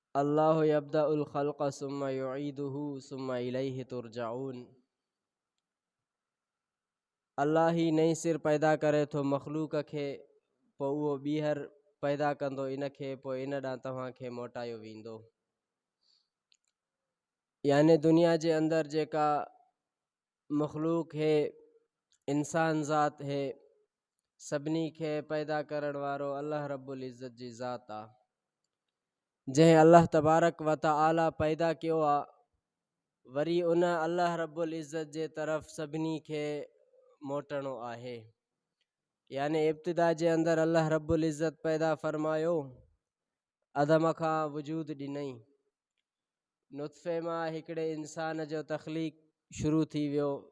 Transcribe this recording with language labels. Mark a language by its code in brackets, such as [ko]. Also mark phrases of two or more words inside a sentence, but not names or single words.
[ar] الله يبدأ الخلق ثم يعيده ثم إليه ترجعون. [sd] अल्लाह ही नई सिर पैदा करे थो मखलूक खे, पोइ उहो ॿीहर पैदा कंदो इन खे, पोइ इन ॾांहुं तव्हांखे मोटायो वेंदो। याने दुनिया जे अंदरि जेका मखलूक है, इंसान ज़ात है, सभिनी खे पैदा करण वारो अल्लाह [ar] رب العزة [sd] जी ज़ात आहे। जंहिं अल्लाह [ar] تبارك وتعالى [sd] पैदा कयो आहे, वरी उन अल्लाह [ar] رب العزة [sd] जे तरफ़ सभिनी खे मोटणो आहे। याने इब्तिदा जे अंदरि अल्लाह [ar] رب العزة [sd] पैदा फरमायो, अदम खां वजूद ॾिनई, नुत्फ़े मां हिकिड़े इंसान जो तख़लीक़ शुरू थी वियो,